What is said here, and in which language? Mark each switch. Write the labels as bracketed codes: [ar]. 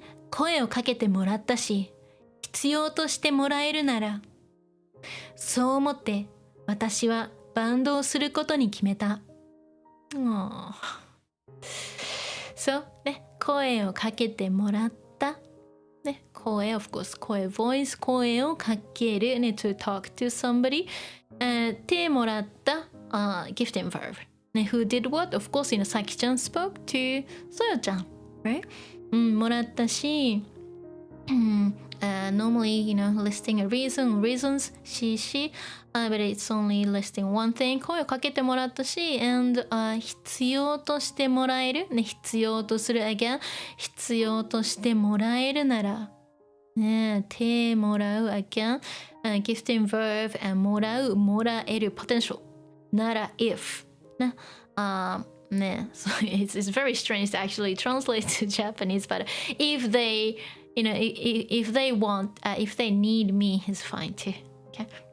[ja] 声をかけてもらったし、必要としてもらえるなら、そう思って私はバンドをすることに決めた。そう、ね、声をかけてもらった。 [en] ね、声、of course、声、voice、 [ja] 声をかける、 [en] ね、to talk to somebody。てもらった、gifting verb。ね、who did what? Of course, Saki-chan spoke to Soyo-chan, right? もらったし、normally, listing a reason, reasons, she, but it's only listing one thing. [ja] 声をかけてもらったし、 [en] and 必要としてもらえる、ね、必要とする again、 [ja] 必要としてもらえるなら、 [en] ね、てもらう again、gifting verb, and もらう、もらえる potential なら if、ね、ね、so it's very strange to actually translate to Japanese, but if they if they want, if they need me, it's fine too. Okay.